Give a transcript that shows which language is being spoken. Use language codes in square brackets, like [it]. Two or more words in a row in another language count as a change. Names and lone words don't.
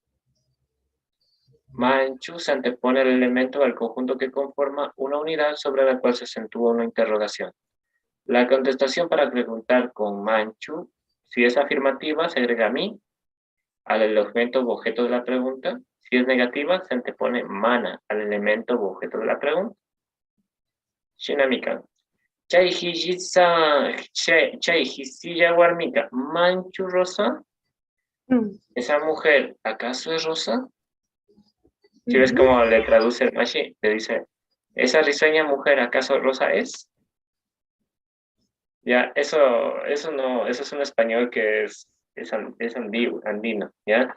[es] Manchu se antepone al elemento al conjunto que conforma una unidad sobre la cual se acentúa una interrogación. La contestación para preguntar con Manchu, si es afirmativa, se agrega mi al elemento o objeto de la pregunta. Si es negativa, se antepone mana al elemento o objeto de la pregunta. [qu] Shinamika. Chay hijisilla warmika. [es] Manchu Rosa. ¿Esa mujer acaso es Rosa? Si ves cómo le traduce el Mashi, le dice, ¿esa risueña mujer acaso Rosa es? Ya, eso no, eso es un español que es andino, ¿ya?